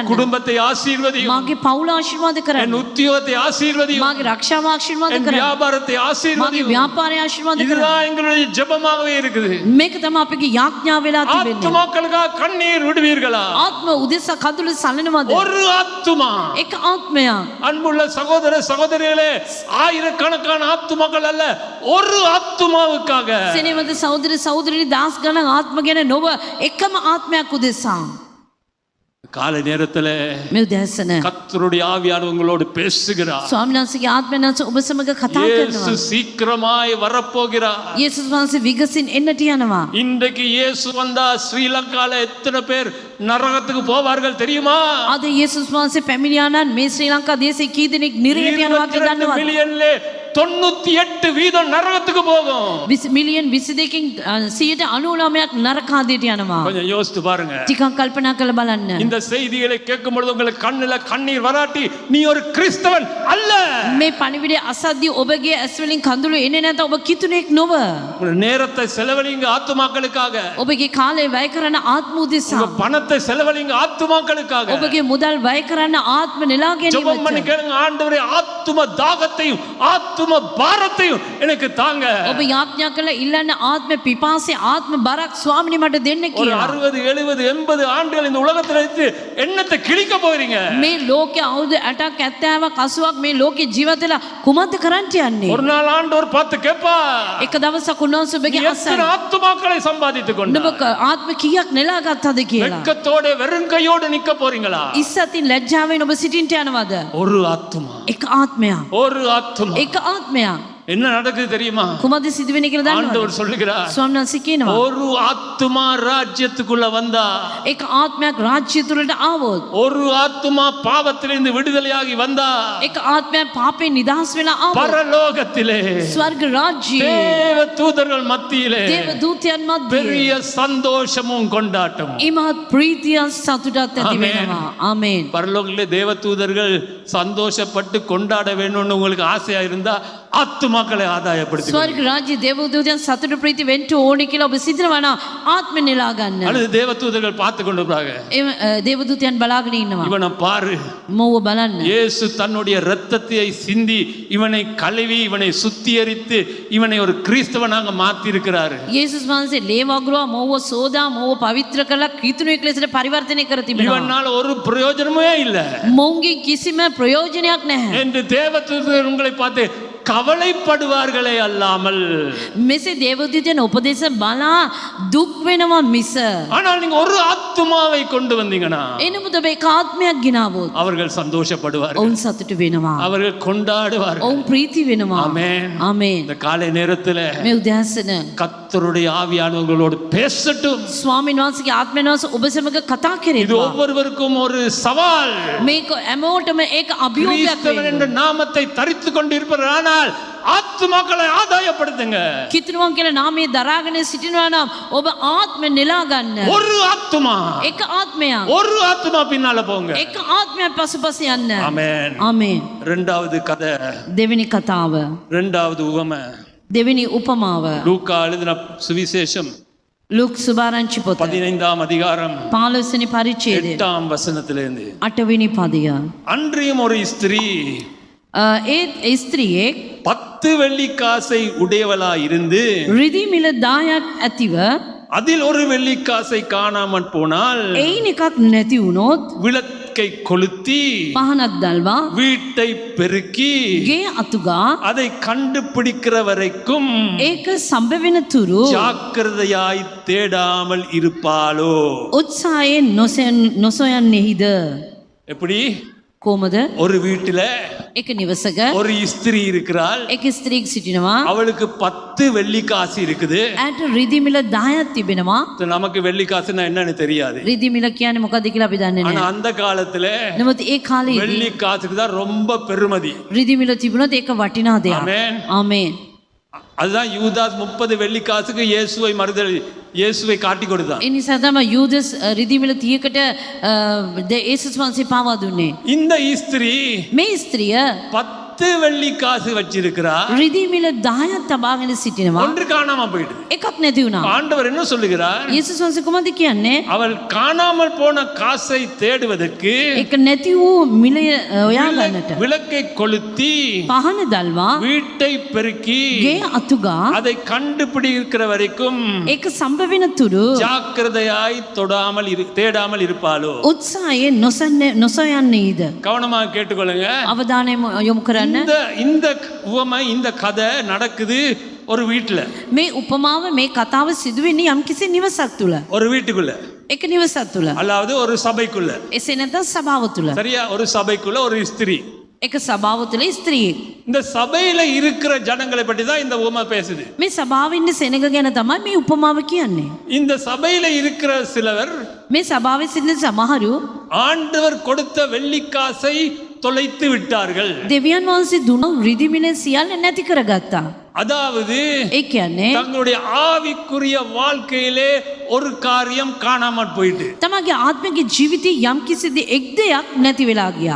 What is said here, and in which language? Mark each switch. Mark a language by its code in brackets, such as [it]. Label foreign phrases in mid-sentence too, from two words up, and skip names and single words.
[ta] குடும்பத்தை ஆசீர்வதியும், [si] මාගේ පවුල ආශිර්වාද [ta] என் [si] කරන්න. [ta] உத்தியோகத்தை ஆசீர்வதியும், [si] මාගේ රක්ෂාව ආශිර්වාද [ta] என் [si] කරන්න. [ta] வியாபாரத்தை [si] මාගේ [ta] ஆசீர்வதியும். [si] ව්‍යාපාරය ආශිර්වාද කරන්න. [ta] இதுதான் எங்களுடைய ஜெபமாகவே இருக்குது. [si] මේක තමයි අපගේ යාඥා වෙලා තිබෙන්නේ. [ta] ஆத்துமாக்களுக்காக கண்ணீர் விடுவீர்களா? [si] ආත්ම උදෙසා කඳුළු සලනවද? [ta] ஒரு ஆத்துமா. [si] එක ආත්මයක්. [ta] அன்புள்ள சகோதர சகோதரிகளே, ஆயிரக்கணக்கான ஆத்துமாக்கள் அல்ல, ஒரு ஆத்துமாவுக்காக. [si] සෙනෙවද සහෝදර සහෝදරිනි දහස් ගණන් ආත්ම ගැන නොව එකම ආත්මයක් උදෙසා. [ta] காலை நேரத்துல [si] මේ උදෑසන [ta] கர்த்தருடைய ஆவியானவர் உங்களோடு பேசுகிறார். [si] ස්වාමීන් වහන්සේගේ ආත්මය නැස ඔබ සමග කතා [ta] இயேசு [si] කරනවා. [ta] சீக்கிரமாய் வரப்போகிறார். [si] යේසුස් වහන්සේ විගසින් එන්නට යනවා. [ta] இன்றைக்கு இயேசு வந்தா ஸ்ரீலங்கால எத்தனை பேர் நரகத்துக்கு போவார்கள் தெரியுமா? [si] අද යේසුස් වහන්සේ පැමිණියා නම් මේ ශ්‍රී ලංකා දේශේ කී දෙනෙක් නිරයට යනවා කියලා 22 දන්නවද? [ta] மில்லியன்ல 98% நரகத்துக்கு போகும். [si] මිලියන් 22කින් 99ක් නරකාදියට යනවා. [ta] கொஞ்சம் யோசித்து பாருங்க. [si] ටිකක් කල්පනා කරලා බලන්න. [ta] இந்த செய்திகளை கேட்கும் பொழுது உங்களுக்கு கண்ணுல கண்ணீர் வராட்டி நீ ஒரு கிறிஸ்தவன் அல்ல. [si] මේ පණිවිඩය අසද්දී ඔබගේ ඇස් වලින් කඳුළු එන්නේ නැත ඔබ කිතුනෙක් නොව. [ta] உங்க நேரத்தை செலவழிங்க ஆத்துமாக்களுக்காக. [si] ඔබගේ කාලය වැය කරන ආත්ම උදෙසා. [ta] உங்க பணத்தை செலவழிங்க ஆத்துமாக்களுக்காக. [si] ඔබගේ මුදල් වැය කරන ආත්ම නෙලා [ta] ஜெபம் பண்ணி [si] ගැනීමට. [ta] கேளுங்க, ஆண்டவரே ஆத்தும தாகத்தையும் ஆத்தும பாரத்தையும் எனக்கு தாங்க. [si] ඔබ යාඥා කළ ඉල්ලන්න ආත්ම පිපාසය ආත්ම බරක් ස්වාමිනේ මට දෙන්න [ta] ஒரு [si] කියලා. [ta] 60 70 80 ஆண்டுகள் இந்த உலகத்துல இருந்து என்னத்தை கிழிக்க போறீங்க? [si] මේ ලෝකයේ අවුරුදු 80ක් 70ක් 80ක් මේ ලෝකේ ජීවත් වෙලා කුමක්ද කරන්න යන්නේ? [ta] ஒரு நாள் ஆண்டவர் பார்த்து கேப்பா, [si] එක දවසක් උන්වහන්සේ ඔබගේ [ta] எத்தனை [si] අසයි [ta] ஆத்துமாக்களை சம்பாதித்துக் கொண்டு [si] ඔබ ආත්ම කීයක් නෙලා ගත්තද කියලා. [ta] வெட்கத்தோட வெறுங்கையோடு நிக்க போறீங்களா? [si] ඉස්සතින් ලැජ්ජාවෙන් ඔබ සිටින්ට යනවද? [ta] ஒரு ஆத்துமா, [si] එක ආත්මයක්. [ta] ஒரு ஆத்துமா. [si] එක ආත්මයක්. [ta] என்ன நடக்குது தெரியுமா? [si] කුමක්ද සිදුවෙන්නේ කියලා දන්නවද? [ta] ஆண்டவர் சொல்லுகிறார், [si] ස්වාමීන් වහන්සේ කියනවා [ta] ஒரு ஆத்துமா ராஜ்யத்துக்குள்ள வந்தா, [si] එක ආත්මයක් රාජ්‍ය තුලට ආවොත්, [ta] ஒரு ஆத்துமா பாவத்திலிருந்து விடுதலையாகி வந்தா, [si] එක ආත්මයක් පාපයෙන් නිදහස් වෙලා ආවොත්, [ta] பரலோகத்திலே [si] ස්වර්ග රාජ්‍යයේ [ta] தேவ தூதர்கள் மத்தியிலே [si] දේව දූතයන් මැද්දේ [ta] பெரிய சந்தோஷமும் கொண்டாட்டமும். [si] ඉමහත් ප්‍රීතියක් සතුටක් ඇති ආමේන්. වෙනවා. ආමේන්. [ta] பரலோகத்திலே தேவ தூதர்கள் சந்தோஷப்பட்டு கொண்டாட வேணும்னு உங்களுக்கு ஆசையா இருந்தா ஆத்துமாக்களை ஆதாயப்படுத்தி [si] ස්වර්ග රාජ්‍ය දේවදූතයන් සතුට ප්‍රීති වෙන්න ඕනේ කියලා ඔබ සිතනවා නම් ආත්ම නෙලා ගන්න. [ta] அல்லது தேவதூதர்கள் பார்த்து கொண்டிருப்பாங்க. [si] දේවදූතයන් බලාගෙන ඉන්නවා. [ta] இவனை பாரு, [si] මොව බලන්න. [ta] இயேசு தன்னுடைய இரத்தத்தை சிந்தி இவனை கழுவி இவனை சுத்திகரித்து இவனை ஒரு கிறிஸ்தவனாக மாத்தி இருக்கிறாரு. [si] යේසුස් වහන්සේ ලේ වගුරුවා මොව සෝදා මොව පවිත්‍ර කරලා ක්‍රිස්තුවෙක් ලෙසට පරිවර්තනය කර තිබෙනවා. [ta] இவனால ஒரு பிரயோஜனமே இல்ல [si] මොවුන්ගේ කිසිම ප්‍රයෝජනයක් නැහැ. [ta] என்று தேவதூதர்கள் உங்களை பார்த்து கவலைப்படுவார்களே அல்லாமல். [si] මෙසේ දේවදූතයන් උපදේශ බලා දුක් වෙනවා මිස. [ta] ஆனால் நீங்க ஒரு ஆத்துமாவை கொண்டு வந்தீங்கன்னா [si] එනමුද ඔබ එක ආත්මයක් ගෙනාවොත් [ta] அவர்கள் சந்தோஷப்படுவார்கள், [si] ඔවුන් සතුට වෙනවා. [ta] அவர்கள் கொண்டாடுவார்கள். [si] ඔවුන් ප්‍රීති වෙනවා. [ta] ஆமென். [si] ආමේන්. [ta] இந்த காலை நேரத்துல [si] මේ උදෑසන [ta] கர்த்தருடைய ஆவியானவர்களோடு பேசட்டும். [si] ස්වාමීන් වහන්සේගේ ආත්මයන් වහන්සේ ඔබ සමග කතා [ta] இது [si] කෙරෙනවා. [ta] ஒவ்வொருவருக்கும் ஒரு சவால். [si] මේක හැමෝටම ඒක අභියෝගයක් [ta] கிறிஸ்தவன் என்ற நாமத்தை தரித்து கொண்டிருப்பதனால் ஆத்துமாக்களை ஆதாயப்படுத்துங்க. [si] කිතුරුවන් කියලා නාමයේ දරාගෙන සිටිනවා නම් ඔබ ආත්ම නෙලා ගන්න. [ta] ஒரு ஆத்துமா, [si] එක ආත්මයක්. [ta] ஒரு ஆத்துமா பின்னால போங்க. [si] එක ආත්මයක් පසුපස යන්න. [ta] ஆமென். [si] ආමේන්. [ta] இரண்டாவது கதை, [si] දෙවෙනි කතාව. [ta] இரண்டாவது உவமை, [si] දෙවෙනි උපමාව. [ta] லூக்கா எழுதின சுவிசேஷம் [si] ලුක් සුභාරංචි පොත [ta] 15ஆம் அதிகாரம் [si] 15 වෙනි පරිච්ඡේදය [ta] 8ஆம் வசனத்திலிருந்து. [si] 8 වෙනි පදය. [ta] அன்றியும் ஒரு ஸ்திரீ [si] ඒ ස්ත්‍රියෙක් [ta] 10 வெள்ளிக்காசை உடையவளாய் இருந்து [si] රිදී මිල 10ක් ඇතිව [ta] அதில் ஒரு வெள்ளிக்காசை காணாமற் போனால் [si] එයින් එකක් නැති වුණොත් [ta] விளக்கை கொளுத்தி [si] පහනක් දල්වා [ta] வீட்டை பெருக்கி [si] ගේ අතුගා [ta] அதை கண்டுபிடிக்கிற வரைக்கும் [si] ඒක සම්බවෙන තුරු [ta] ஜாக்கிரதையாய் தேடாமல் இருப்பாளோ? [si] උත්සාහයෙන් නොසොයන්නේහිද? [ta] எப்படி? [si] කොහමද? [ta] ஒரு வீட்டில [si] එක නිවසක [ta] ஒரு ஸ்திரீ இருக்கிறாள். [si] එක ස්ත්‍රියක් සිටිනවා. [ta] அவளுக்கு 10 வெள்ளிக்காசு இருக்குது. [si] ඇයට රිදී මිල 10ක් තිබෙනවා. [ta] நமக்கு வெள்ளிக்காசுன்னா என்னன்னு தெரியாது. [si] රිදී මිල කියන්නේ මොකක්ද කියලා අපි දන්නේ [ta] ஆனா [si] නැහැ. [ta] அந்த காலத்துல [si] නමුත් ඒ කාලේදී [ta] வெள்ளிக்காசுக்கு தான் ரொம்ப பெருமதி. [si] රිදී මිල තිබුණොත් ඒක වටිනා දෙයක්. [ta] ஆமென். [si] ආමේන්. [ta] அதுதான் யூதாஸ் 30 வெள்ளிக்காசுக்கு இயேசுவை காட்டி கொடுத்தான். [si] ඒ නිසා තමයි යූදස් රිදී මිල 30කට යේසුස් වහන්සේ පාවා දුන්නේ. [ta] இந்த ஸ்திரீ [si] මේ ස්ත්‍රිය [ta] 10 வெள்ளிக்காசு வச்சிருக்கிறா. [si] රිදී මිල 10ක් තබාගෙන සිටිනවා. [ta] ஒன்று காணாம போயிடுது. [si] එකක් නැති වුණා. [ta] ஆண்டவர் என்ன சொல்லுகிறார்? [si] යේසුස් වහන්සේ කොහොමද කියන්නේ? [ta] அவள் காணாமல் போன காசை தேடுவதற்கு [si] ඒක නැති වූ මිලය හොයා ගන්නට [ta] விளக்கை கொளுத்தி [si] පහන දල්වා [ta] வீட்டை பெருக்கி [si] ගේ අතුගා [ta] அதை கண்டுபிடிக்கிற வரைக்கும் [si] ඒක සම්බවෙන තුරු [ta] ஜாக்கிரதையாய் தேடாமல் இருப்பாளோ? [si] උත්සාහයෙන් නොසොයන්නේද? [ta] கவனமாக கேட்டுக்கொள்ளுங்க. [si] අවධානය යොමු කරන්න. [ta] இந்த உவமை, இந்த கதை நடக்குது ஒரு வீட்டுல, [si] මේ උපමාව මේ කතාව සිදුවෙන්නේ යම්කිසි නිවසක් තුල. [ta] ஒரு வீட்டுக்குள்ள, [si] එක නිවසක් තුල. [ta] அதாவது ஒரு சபைக்குள்ள. [si] එසේ නැත්නම් සභාව තුල. [ta] சரியா? ஒரு சபைக்குள்ள ஒரு ஸ்திரீ. [si] එක සභාව තුල ස්ත්‍රියෙක්. [ta] இந்த சபையில இருக்கிற ஜனங்களை பற்றி தான் இந்த உவமை பேசுது. [si] මේ සභාවේ ඉන්න සෙනග ගැන තමයි මේ උපමාව කියන්නේ. [ta] இந்த சபையில இருக்கிற சிலர் [si] මේ සභාවේ සිටින සමහරු [ta] ஆண்டவர் கொடுத்த வெள்ளிக்காசை தொலைத்து விட்டார்கள். [si] දෙවියන් වහන්සේ දුන්න රිදී මිල සියල්ල නැති කරගත්තා. [ta] அதாவது [si] ඒ කියන්නේ [ta] தங்களுடைய ஆவிக்குரிய வாழ்க்கையிலே ஒரு காரியம் காணாமற் போயிட்டு, [si] තමගේ ආත්මික ජීවිතේ යම්කිසි එක් දෙයක් නැති වෙලා ගියා.